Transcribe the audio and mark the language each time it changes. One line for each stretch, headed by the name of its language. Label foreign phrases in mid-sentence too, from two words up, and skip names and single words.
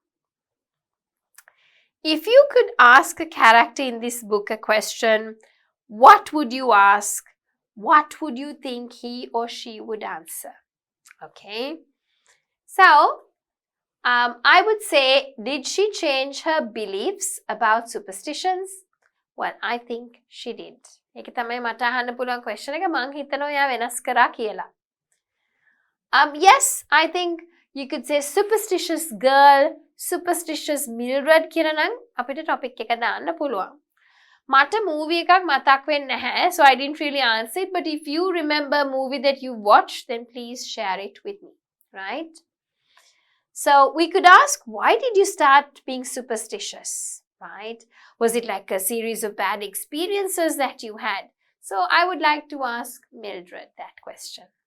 English: If you could ask a character in this book a question, what would you ask? What would you think he or she would answer? Okay. So, I would say, did she change her beliefs about superstitions? Well, I think she did.
Sinhala: ඒක තමයි මට අහන්න පුළුවන් question එක. මං හිතනවා එයා වෙනස් කරා කියලා.
English: Yes, I think you could say superstitious girl, superstitious Mildred
Sinhala: කියලා නම් අපිට topic එක දාන්න පුළුවන්. මට movie එකක් මතක් වෙන්නේ නැහැ,
English: so I didn't really answer it. But if you remember a movie that you watched, then please share it with me, right? So we could ask, why did you start being superstitious, right? Was it like a series of bad experiences that you had? So I would like to ask Mildred that question.